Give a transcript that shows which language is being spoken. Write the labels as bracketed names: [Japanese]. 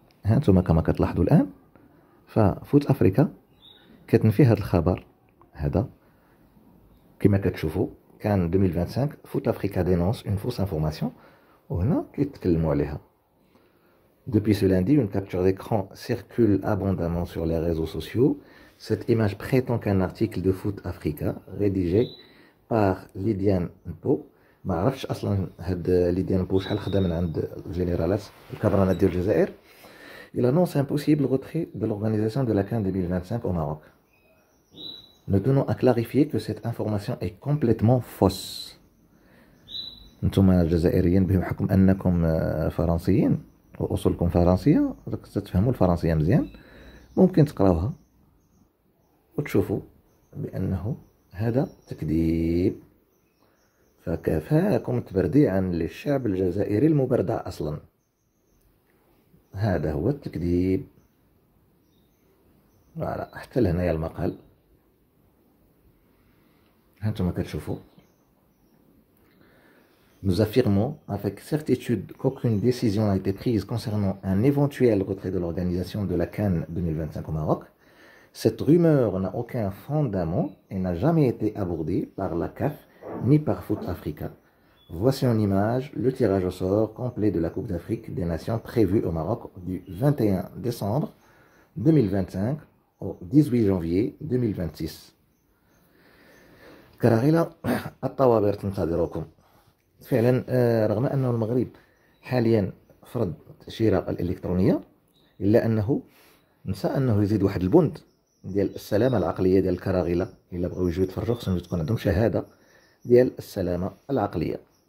[Arabic] هانتوما كما كتلاحظوا الآن، ففوت أفريكا كتنفي هذا الخبر هذا. كما كتشوفوا كان 2025 فوت أفريكا [French] دينونس اون فوس انفورماسيون، [Arabic] وهنا كيتكلموا عليها. [French] Depuis ce lundi, une capture d'écran circule abondamment sur les réseaux sociaux. Cette image prétend qu'un article de Foot Africa rédigé par Lydiane Mpo. [Arabic] ما عرفتش اصلا هاد ليديان بو شحال خدا من عند الجنرالات الكبرانات ديال الجزائر. [French] Il annonce un possible retrait de l'organisation de la CAN 2025 au Maroc. Nous tenons à clarifier que cette information est complètement fausse. [Arabic] نتوما الجزائريين بحكم انكم فرنسيين واصولكم فرنسيه، تفهموا الفرنسيه مزيان، ممكن تقراوها وتشوفوا بانه هذا تكذيب. فكفاكم تبرديعا للشعب الجزائري المبردع اصلا. هذا هو التكذيب. فوالا، حتى لهنايا المقال هانتوما كتشوفوا. [French] Nous affirmons avec certitude qu'aucune décision n'a été prise concernant un éventuel retrait de l'organisation de la CAN 2025 au Maroc. Cette rumeur n'a aucun fondement et n'a jamais été abordée par la CAF ni par Foot Africa. Voici en image le tirage au sort complet de la Coupe d'Afrique des Nations prévue au Maroc du 21 décembre 2025 au 18 janvier 2026. [Arabic] كراغيلا الطوابير تنتظركم. فعلا، رغم أن المغرب حاليا فرض التأشيرة الإلكترونية، إلا أنه نسى أنه يزيد واحد البند ديال السلامة العقلية ديال الكراغيلة. إلا بغاو يجيو يتفرجوا خصهم تكون عندهم شهادة ديال السلامة العقلية.